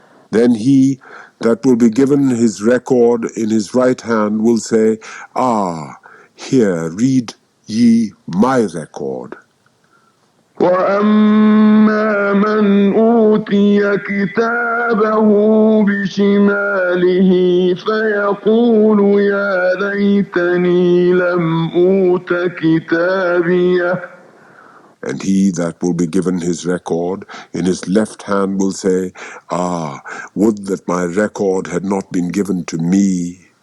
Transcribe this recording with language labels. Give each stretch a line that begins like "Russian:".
English: Then he that will be given his record in his right hand will say, "Ah, here, read ye my record."
Arabic: وأما من أوتي كتابه بشماله فيقول يا ليتني لم أوت كتابيه.
English: And he that will be given his record in his left hand will say, "Ah, would that my record had not been given to me."